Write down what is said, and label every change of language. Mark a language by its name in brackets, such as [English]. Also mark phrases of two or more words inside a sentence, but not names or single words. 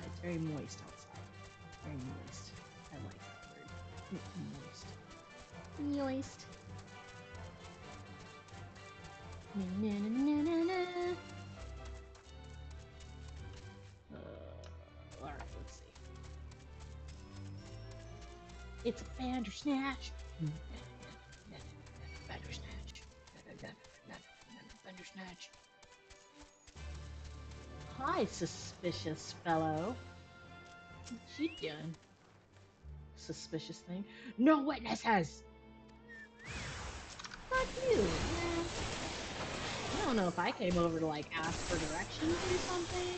[English] It's very moist outside. Very moist. I like that word. Moist. Moist. Na, na, na, na, na, na. Alright, let's see. It's a Bandersnatch. Bandersnatch. Bandersnatch. Hi, suspicious fellow. What you doing? Suspicious thing. No witnesses! Fuck you, man. I don't know if I came over to like ask for directions or something.